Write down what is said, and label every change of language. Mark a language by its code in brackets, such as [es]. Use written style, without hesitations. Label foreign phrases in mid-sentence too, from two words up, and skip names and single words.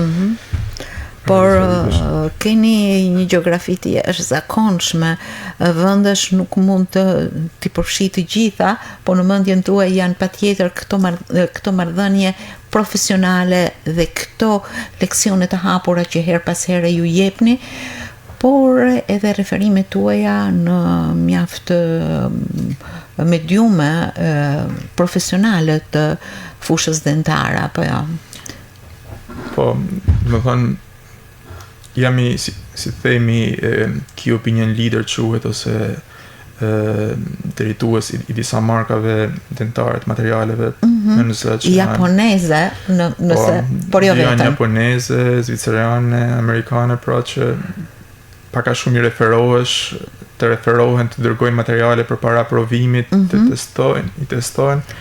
[sq] Por keni një gjeografi të jashtëzakonshme, vendesh nuk mund t'i përfshi të gjitha, por në mendjen tuaj janë patjetër këto marrëdhënie profesionale dhe këto leksione të hapura që her pas here ju jepni, por edhe referimet tuaja në mjaft mediume profesionale të fushës dentare, apo jo? Po, më thënë, jam si themi [en] key opinion leader [sq] quhet ose drejtues i disa markave dentare të materialeve nëse që japoneze nëse por jo vetëm japoneze, zvicerane, amerikane, pra që pak a shumë të referohen të dërgojnë materiale përpara provimit, të testojnë.